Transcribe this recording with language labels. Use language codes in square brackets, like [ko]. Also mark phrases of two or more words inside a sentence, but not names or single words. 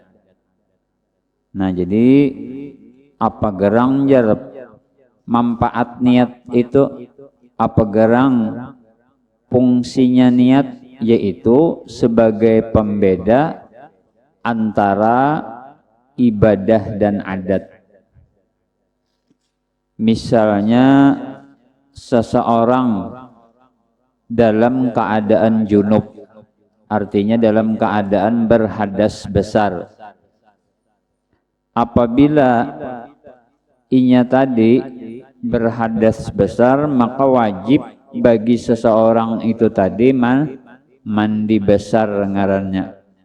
[bjn] Nah, jadi apa gerang jarep manfaat niat itu, apa gerang fungsinya niat, yaitu sebagai pembeda antara ibadah dan adat. [id] Misalnya seseorang dalam keadaan junub, artinya dalam keadaan berhadas besar. [bjn] Apabila inya tadi berhadas besar, maka wajib bagi seseorang itu tadi mandi besar ngarannya.